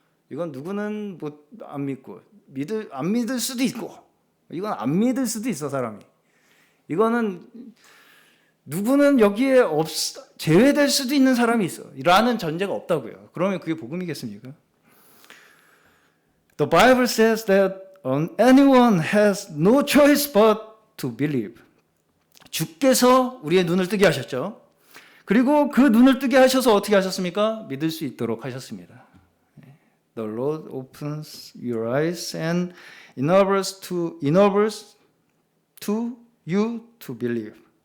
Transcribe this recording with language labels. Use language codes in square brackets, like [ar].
[ko] 이건 누구는 뭐 안 믿고 안 믿을 수도 있고 이건 안 믿을 수도 있어 사람이. 이거는 누구는 여기에 제외될 수도 있는 사람이 있어 라는 전제가 없다고요. 그러면 그게 복음이겠습니까? [en] The Bible says that anyone has no choice but to believe. [ko] 주께서 우리의 눈을 뜨게 하셨죠. 그리고 그 눈을 뜨게 하셔서 어떻게 하셨습니까? 믿을 수 있도록 하셨습니다. [en] The Lord opens your eyes and enables you to believe.